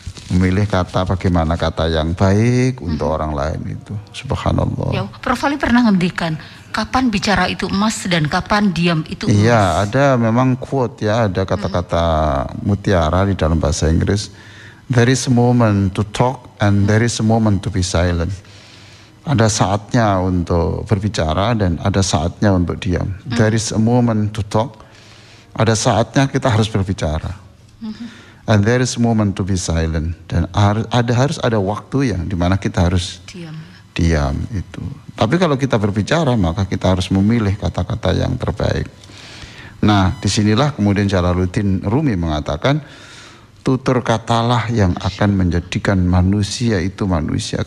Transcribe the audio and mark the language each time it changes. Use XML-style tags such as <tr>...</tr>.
<id>Memilih kata bagaimana kata yang baik untuk orang lain itu. Subhanallah. Ya, Prof Ali pernah ngendikan kapan bicara itu emas dan kapan diam itu emas. Iya, ada memang quote ya, ada kata-kata mutiara di dalam bahasa Inggris.</id> <en>There is a moment to talk and there is a moment to be silent.</en> <id>Ada saatnya untuk berbicara dan ada saatnya untuk diam.</id> <en>There is a moment to talk.</en> <id>Ada saatnya kita harus berbicara.</id> <en>And there is a moment to be silent.</en> <id>Dan harus ada waktu yang dimana kita harus diam itu. Tapi kalau kita berbicara maka kita harus memilih kata-kata yang terbaik. Nah disinilah kemudian Jalaluddin Rumi mengatakan tutur katalah yang akan menjadikan manusia itu manusia.</id>